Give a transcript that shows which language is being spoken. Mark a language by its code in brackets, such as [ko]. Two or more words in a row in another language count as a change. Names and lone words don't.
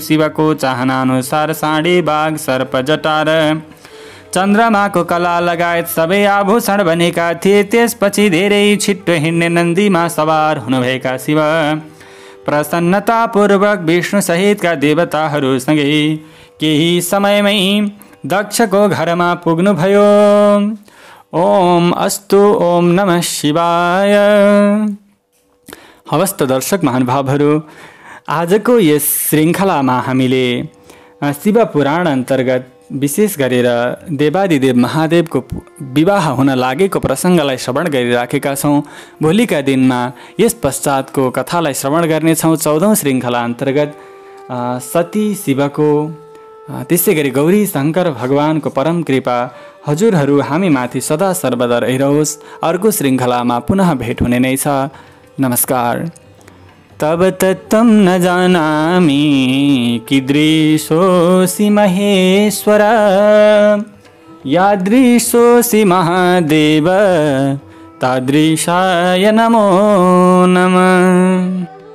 [ne] शिवको चाहना अनुसार साँडे, बाघ, सर्प, जटा र चन्द्रमाको कला लगायत सबै आभूषण बनेका थिए। त्यसपछि धेरै छिट्टो हिँड्ने नन्दीमा सवार हुनुभएका शिव प्रसन्नतापूर्वक विष्णु सहितका देवताहरूसँगै केही समयमै दक्षको घरमा पुग्नुभयो। [sa] ओम अस्तु, ओम नमः शिवाय। [ne] हवस् त दर्शक महानुभावहरू, आजको यस श्रृङ्खलामा हामीले शिव पुराण अन्तर्गत विशेष गरेर देवादिदेव महादेवको विवाह हुन लागेको प्रसङ्गलाई श्रवण गरिराखेका छौँ। भोलिका दिनमा यस पश्चातको कथालाई श्रवण गर्नेछौँ। 14औं श्रृङ्खला अन्तर्गत सती शिवको, त्यसै गरी गौरी शङ्कर भगवानको परम कृपा हजुरहरू हामीमाथि सदा सर्वदा रहिरहोस्। अर्को श्रृङ्खलामा पुनः भेट हुने नै छ। नमस्कार। [sa] तब तत्त्वं न जानामि कीदृशोऽसि महेश्वर, यादृशोऽसि महादेव तादृशाय नमो नमः।